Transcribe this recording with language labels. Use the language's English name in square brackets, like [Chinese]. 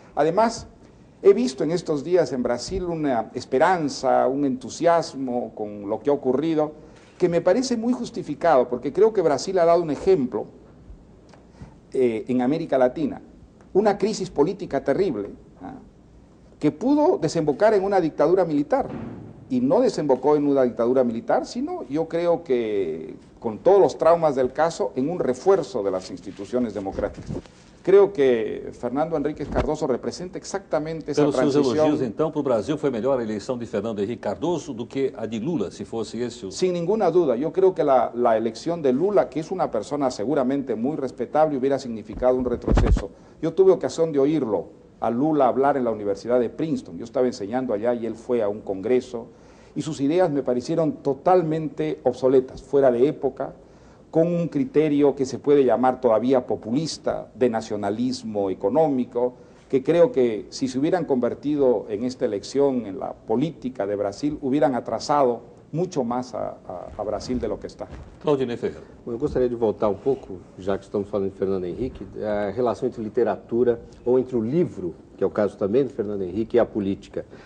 [Spanish] Además, he visto en estos días en Brasil una esperanza, un entusiasmo con lo que ha ocurrido, que me parece muy justificado, porque creo que Brasil ha dado un ejemplo en América Latina, una crisis política terrible, que pudo desembocar en una dictadura militar. y no desembocó en una dictadura militar, sino yo creo que con todos los traumas del caso, en un refuerzo de las instituciones democráticas. Creo que [Portuguese] Fernando Henrique Cardoso representa exatamente essa transição. Pelos seus elogios, então, para o Brasil foi melhor a eleição de Fernando Henrique Cardoso do que a de Lula, se fosse esse o... [Spanish] Sin ninguna duda, yo creo que la elección de Lula, que es una persona seguramente muy respetable, hubiera significado un retroceso. Yo tuve ocasión de oírlo a Lula hablar en la Universidad de Princeton. Yo estaba enseñando allá y él fue a un congreso y sus ideas me parecieron totalmente obsoletas, fuera de época, con un criterio que se puede llamar todavía populista, de nacionalismo económico, que creo que si se hubieran convertido en esta elección en la política de Brasil, hubieran atrasado mucho más a Brasil de lo que está. [Portuguese] Claudinei Ferreira. Bom, eu gostaria de voltar um pouco, já que estamos falando de Fernando Henrique, a relação entre literatura, ou entre o livro, que é o caso também do Fernando Henrique, e a política.